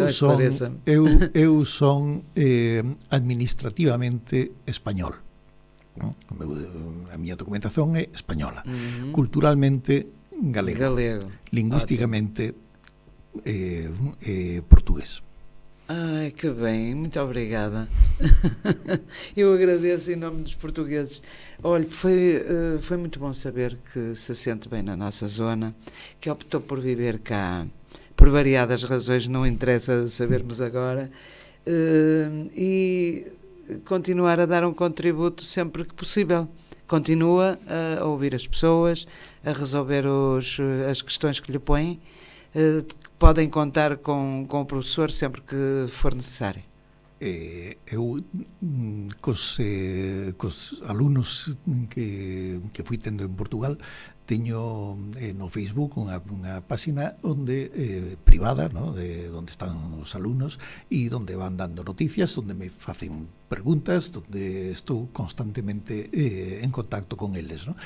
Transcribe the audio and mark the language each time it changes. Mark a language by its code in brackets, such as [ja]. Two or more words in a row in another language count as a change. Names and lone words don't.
[gl] eu son administrativamente español. A miña documentación é española. Culturalmente galego. Lingüísticamente portugués. [pt] Ai, que bem, muito obrigada. Eu agradeço em nome dos portugueses. Olha, foi muito bom saber que se sente bem na nossa zona, que optou por viver cá, por variadas razões, não interessa sabermos agora, e continuar a dar um contributo sempre que possível. Continua a ouvir as pessoas, a resolver as questões que lhe põem. Podem contar com o professor sempre que for necessário. [gl] Eu cos alumnos que fui tendo en Portugal teño no Facebook unha página onde privada, ¿no? Onde están os alumnos e onde van dando noticias, onde me facen preguntas, onde estou constantemente en contacto con eles, ¿no?